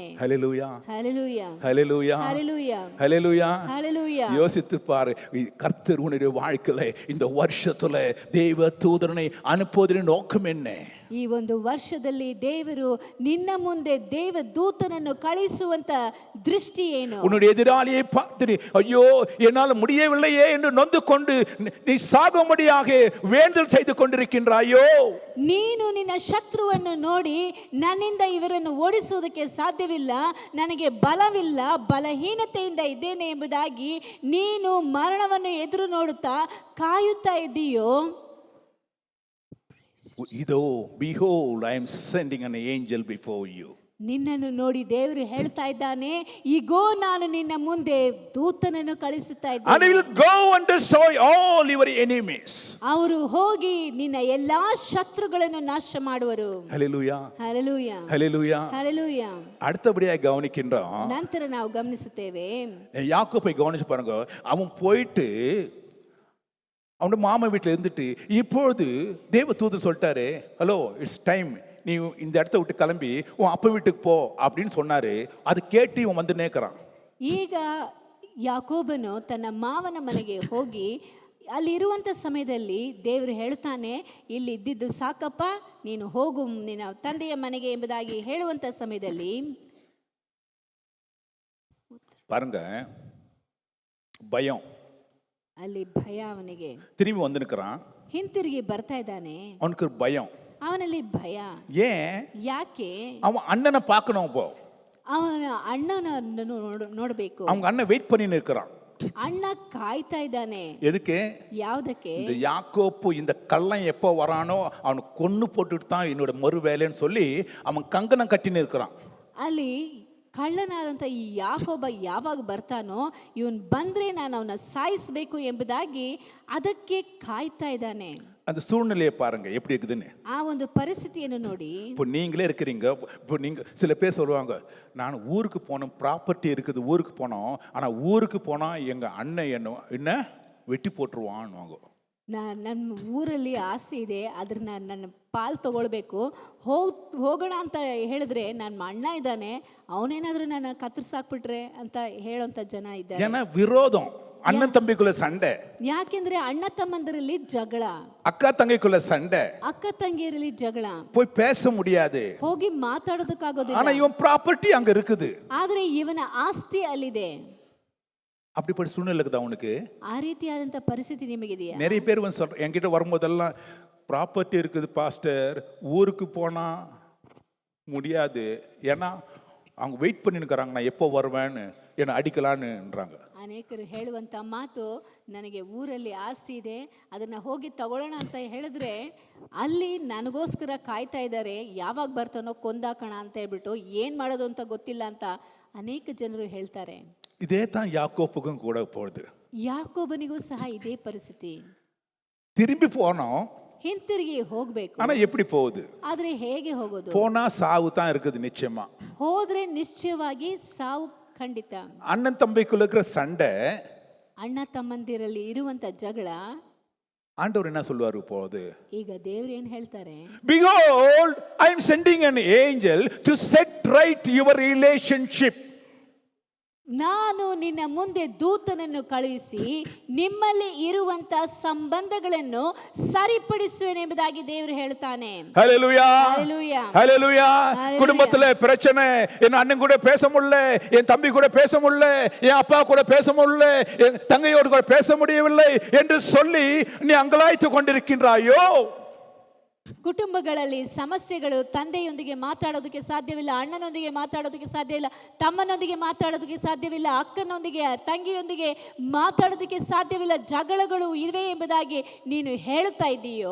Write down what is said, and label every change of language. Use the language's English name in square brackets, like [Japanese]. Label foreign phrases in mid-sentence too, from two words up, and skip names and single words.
[Tamil] ஹல்லேலூயா. ஹல்லேலூயா. ஹல்லேலூயா. ஹல்லேலூயா. ஹல்லேலூயா. ஹல்லேலூயா. யோசித்து பாரு, கர்த்தர் உன்னுடைய வாழ்க்கையில இந்த வருஷத்துல தேவ தூதனை அனுப்புவதின் நோக்கம் என்ன? [Kannada] ಈ ಒಂದು ವರ್ಷದಲ್ಲಿ ದೇವರು ನಿನ್ನ ಮುಂದೆ ದೇವ ದೂತನನ್ನು ಕಳಿಸುವಂತ ದೃಷ್ಟಿ ಏನು? [Tamil] உன்னுடைய எதிராளியை பார்த்து ஐயோ என்னால் முடியவில்லையே என்று நொந்து கொண்டு நீ சாகும்படியாக வேண்டல் செய்து கொண்டிருக்கின்றாயோ? [Kannada] ನೀನು ನಿನ್ನ ಶತ್ರುವನ್ನು ನೋಡಿ ನನ್ನಿಂದ ಇವರನ್ನು ಓಡಿಸುವುದಕ್ಕೆ ಸಾಧ್ಯವಿಲ್ಲ, ನನಗೆ ಬಲವಿಲ್ಲ, ಬಲಹೀನತೆಯಿಂದ ಇದ್ದೇನೆ ಎಂಬುದಾಗಿ ನೀನು ಮರಣವನ್ನು ಎದುರು ನೋಡುತ್ತಾ ಕಾಯುತ್ತಾ ಇದ್ದೀಯೋ? [English] இதோ behold, I am sending an angel before you. [Kannada] ನಿನ್ನನ್ನು ನೋಡಿ ದೇವರು ಹೇಳ್ತಾ ಇದ್ದಾನೆ, ಈಗೋ ನಾನು ನಿನ್ನ ಮುಂದೆ ದೂತನನ್ನು ಕಳಿಸುತ್ತಾ ಇದ್ದೇನೆ. [English] And he will go and destroy all your enemies. [Kannada] ಅವರು ಹೋಗಿ ನಿನ್ನ ಎಲ್ಲಾ ಶತ್ರುಗಳನ್ನು ನಾಶ ಮಾಡುವರು. [English] Hallelujah. [Kannada] ಹಲ್ಲೆಲೂಯಾ. [English] Hallelujah. [Kannada] ಹಲ್ಲೆಲೂಯಾ. [Tamil] அடுத்தபடியாக கவனிக்கின்றோம். [Kannada] ನಂತರ ನಾವು ಗಮನಿಸುತ್ತೇವೆ, [Tamil] யாக்கோபை கவனிச்சு பாருங்க. அவன் போயிட்டு அவனுடைய மாமா வீட்டில் இருந்துட்டு இப்பொழுது தேவ தூதன் சொல்லிட்டாரு, [English] hello it's time, [Tamil] நீ இந்த இடத்த விட்டு கிளம்பி உன் அப்பா வீட்டுக்கு போ அப்படின்னு சொன்னாரு. அது கேட்டு இவன் வந்து நேக்கிறான். [Kannada] ಈಗ ಯಾಕೋಬನು ತನ್ನ ಮಾವನ ಮನೆಗೆ ಹೋಗಿ ಅಲ್ಲಿರುವಂಥ ಸಮಯದಲ್ಲಿ ದೇವರು ಹೇಳ್ತಾನೆ, ಇಲ್ಲಿ ಇದ್ದಿದ್ದು ಸಾಕಪ್ಪ, ನೀನು ಹೋಗು ನಿನ್ನ ತಂದೆಯ ಮನೆಗೆ ಎಂಬುದಾಗಿ ಹೇಳುವಂಥ ಸಮಯದಲ್ಲಿ [Tamil] பாருங்க, பயம். [Kannada] ಅಲ್ಲಿ ಭಯ ಅವನಿಗೆ. [Tamil] திரும்பி வந்து நிற்கிறான். [Kannada] ಹಿಂತಿರುಗಿ ಬರ್ತಾ ಇದ್ದಾನೆ. [Tamil] அவனுக்கு பயம். [Kannada] ಅವನಲ್ಲಿ ಭಯ. [Tamil] ஏன்? [Kannada] ಯಾಕೆ? [Tamil] அவன் அண்ணனை பார்க்கணும். இப்போ [Kannada] ಅವನ ಅಣ್ಣನನ್ನು ನೋಡಬೇಕು. [Tamil] அவங்க அண்ணன் வெயிட் பண்ணி நிற்கிறான். [Kannada] ಅಣ್ಣ ಕಾಯ್ತಾ ಇದ್ದಾನೆ. [Tamil] எதுக்கு? [Kannada] ಯಾವುದಕ್ಕೆ? [Tamil] இந்த யாக்கோப்பு இந்த கள்ளன் எப்போ வரானோ அவனை கொன்னு போட்டுட்டு தான் என்னோட மறு வேலைன்னு சொல்லி அவன் கங்கணம் கட்டின்னு இருக்கிறான். [Kannada] ಅಲ್ಲಿ ಕಳ್ಳನಾದಂಥ ಈ ಯಾಕೋಬ ಯಾವಾಗ ಬರ್ತಾನೋ, ಇವನ್ ಬಂದ್ರೆ ನಾನು ಅವನ ಸಾಯಿಸಬೇಕು ಎಂಬುದಾಗಿ ಅದಕ್ಕೆ ಕಾಯ್ತಾ ಇದ್ದಾನೆ. [Tamil] அந்த சூழ்நிலையை பாருங்க எப்படி இருக்குதுன்னு. [Kannada] ಆ ಒಂದು ಪರಿಸ್ಥಿತಿಯನ್ನು ನೋಡಿ, [Tamil] இப்போ நீங்களே இருக்கிறீங்க. இப்போ சில பேர் சொல்லுவாங்க, நான் ஊருக்கு போனோம், ப்ராப்பர்ட்டி இருக்குது, ஊருக்கு போனோம், ஆனால் ஊருக்கு போனால் எங்கள் அண்ணன் என்ன வெட்டி போட்டுருவான்னுவாங்க. [Kannada] ನನ್ನ ಊರಲ್ಲಿ ಆಸ್ತಿ ಇದೆ, ಅದ್ರನ್ನ ನನ್ನ ಪಾಲು ತಗೊಳ್ಬೇಕು, ಹೋಗೋಣ ಅಂತ ಹೇಳಿದ್ರೆ ನನ್ನ ಅಣ್ಣ ಇದ್ದಾನೆ, ಅವನೇನಾದ್ರೂ ನನ್ನ ಕತ್ತರಿಸಾಕ್ಬಿಟ್ರೆ ಅಂತ ಹೇಳೋಂಥ ಜನ ಇದ್ದಾರೆ. [Tamil] ஏன்னா விரோதம், அண்ணன் தம்பிக்குள்ள சண்டை, [Kannada] ಯಾಕೆಂದ್ರೆ ಅಣ್ಣ ತಮ್ಮಂದರಲ್ಲಿ ಜಗಳ, [Tamil] அக்கா தங்கைக்குள்ள சண்டை, [Kannada] ಅಕ್ಕ ತಂಗಿಯರಲ್ಲಿ ಜಗಳ, [Tamil] போய் பேச முடியாது. [Kannada] ಹೋಗಿ ಮಾತಾಡೋದಕ್ಕಾಗೋದಿಲ್ಲ. [Tamil] ஆனா இவன் ப்ராப்பர்ட்டி அங்க இருக்குது. [Kannada] ಆದ್ರೆ ಇವನ ಆಸ್ತಿ ಅಲ್ಲಿದೆ. [Tamil] அப்படிப்பட்ட சூழ்நிலை இருக்குது அவனுக்கு. [Kannada] ಆ ರೀತಿಯಾದಂಥ ಪರಿಸ್ಥಿತಿ ನಿಮಗಿದೆಯಾ? [Tamil] நிறைய பேர் வந்து என்கிட்ட வரும்போதெல்லாம் ப்ராப்பர்ட்டி இருக்குது பாஸ்டர், ஊருக்கு போனா முடியாது, ஏன்னா அவங்க வெயிட் பண்ணி நிற்கிறாங்க நான் எப்போ வருவேன்னு என்னை அடிக்கலான்னுன்றாங்க. [Kannada] ಅನೇಕರು ಹೇಳುವಂಥ ಮಾತು, ನನಗೆ ಊರಲ್ಲಿ ಆಸ್ತಿ ಇದೆ, ಅದನ್ನು ಹೋಗಿ ತಗೊಳ್ಳೋಣ ಅಂತ ಹೇಳಿದ್ರೆ ಅಲ್ಲಿ ನನಗೋಸ್ಕರ ಕಾಯ್ತಾ ಇದ್ದಾರೆ, ಯಾವಾಗ ಬರ್ತಾನೋ ಕೊಂದಾಕೋಣ ಅಂತ ಹೇಳ್ಬಿಟ್ಟು ಏನು ಮಾಡೋದು ಅಂತ ಗೊತ್ತಿಲ್ಲ ಅಂತ ಅನೇಕ ಜನರು ಹೇಳ್ತಾರೆ. [Tamil] இதே தான் யாக்கோப்புக்கும் கூட போகுது. [Kannada] ಯಾಕೋಬನಿಗೂ ಸಹ ಇದೇ ಪರಿಸ್ಥಿತಿ. [Tamil] திரும்பி போனோம், [Kannada] ಹಿಂತಿರುಗಿ ಹೋಗ್ಬೇಕು, [Tamil] ஆனா எப்படி போகுது? [Kannada] ಆದ್ರೆ ಹೇಗೆ ಹೋಗೋದು? [Tamil] போனா சாவு தான் இருக்குது நிச்சயமா. [Kannada] ಹೋದ್ರೆ ನಿಶ್ಚಯವಾಗಿ ಸಾವು ಖಂಡಿತ. [Tamil] அண்ணன் தம்பிக்குள்ள இருக்கிற சண்டை, [Kannada] ಅಣ್ಣ ತಮ್ಮಂದಿರಲ್ಲಿ ಇರುವಂತ ಜಗಳ, [Tamil] ஆண்டவர் என்ன சொல்லுவாரு போகுது? [Kannada] ಈಗ ದೇವ್ರು ಏನ್ ಹೇಳ್ತಾರೆ? [English] Behold, I am sending an angel to set right your relationship. [Kannada] ನಾನು ನಿನ್ನ ಮುಂದೆ ದೂತನನ್ನು ಕಳುಹಿಸಿ ನಿಮ್ಮಲ್ಲಿ ಇರುವಂತ ಸಂಬಂಧಗಳನ್ನು ಸರಿಪಡಿಸುವೆನೆಂಬುದಾಗಿ ದೇವರು ಹೇಳ್ತಾನೆ. [Tamil] ஹல்லேலூயா, ஹல்லேலூயா, ஹல்லேலூயா. குடும்பத்துல பிரச்சனை, என் அண்ணன் கூட பேச முடியல, என் தம்பி கூட பேச முடியல, என் அப்பா கூட பேச முடியல, என் தங்கையோடு கூட பேச முடியவில்லை என்று சொல்லி நீ அங்கலாய்த்து கொண்டிருக்கின்றாயோ? [Kannada] ಕುಟುಂಬಗಳಲ್ಲಿ ಸಮಸ್ಯೆಗಳು, ತಂದೆಯೊಂದಿಗೆ ಮಾತಾಡೋದಕ್ಕೆ ಸಾಧ್ಯವಿಲ್ಲ, ಅಣ್ಣನೊಂದಿಗೆ ಮಾತಾಡೋದಕ್ಕೆ ಸಾಧ್ಯ ಇಲ್ಲ, ತಮ್ಮನೊಂದಿಗೆ ಮಾತಾಡೋದಕ್ಕೆ ಸಾಧ್ಯವಿಲ್ಲ, ಅಕ್ಕನೊಂದಿಗೆ ತಂಗಿಯೊಂದಿಗೆ ಮಾತಾಡೋದಕ್ಕೆ ಸಾಧ್ಯವಿಲ್ಲ, ಜಗಳಗಳು ಇವೆ ಎಂಬುದಾಗಿ ನೀನು ಹೇಳುತ್ತಾ ಇದ್ದೀಯೋ?